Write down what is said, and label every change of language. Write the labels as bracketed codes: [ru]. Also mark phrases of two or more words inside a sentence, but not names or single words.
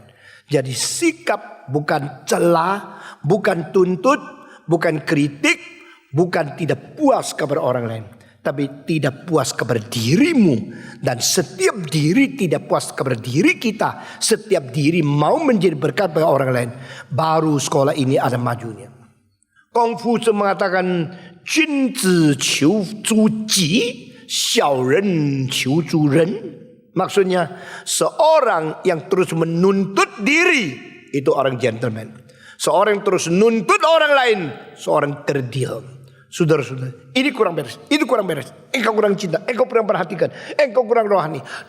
[id] Jadi sikap bukan celah, bukan tuntut, bukan kritik, bukan tidak puas kepada orang lain, tapi tidak puas kepada dirimu. Dan setiap diri tidak puas kepada diri kita, setiap diri mau menjadi berkat bagi orang lain, baru sekolah ini ada majunya. Konghucu mengatakan, [zh] 君子求诸己，小人求诸人. [id] Maksudnya, seorang yang terus menuntut diri itu orang gentleman. Seorang yang terus nuntut orang lain, seorang kerdil. Saudara-saudara, ini kurang beres, itu kurang beres. Engkau kurang cinta, engkau kurang perhatikan, engkau kurang rohani.